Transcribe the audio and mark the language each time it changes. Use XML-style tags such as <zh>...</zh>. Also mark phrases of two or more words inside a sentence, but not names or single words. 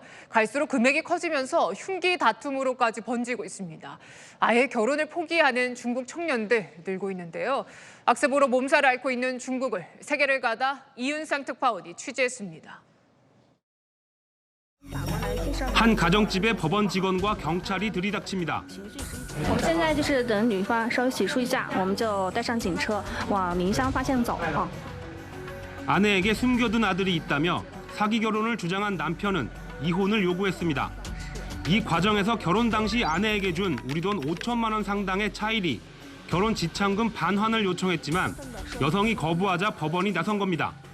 <ko>갈수록 금액이 커지면서 흉기 다툼으로까지 번지고 있습니다. 아예 결혼을 포기하는 중국 청년들 늘고 있는데요. 악습으로 몸살을 앓고 있는 중국을 세계를 가다 이윤상 특파원이 취재했습니다. 한 가정집의 법원 직원과 경찰이 들이닥칩니다.</ko> <zh>我们现在就是等女方稍微洗漱一下，我们就带上警车往宁乡发现走。</zh> <ko>아내에게 숨겨둔 아들이 있다며 사기 결혼을 주장한 남편은 이혼을 요구했습니다. 이 과정에서 결혼 당시 아내에게 준 우리 돈 5천만 원 상당의 차일이 결혼 지참금 반환을 요청했지만 여성이 거부하자 법원이 나선 겁니다.</ko>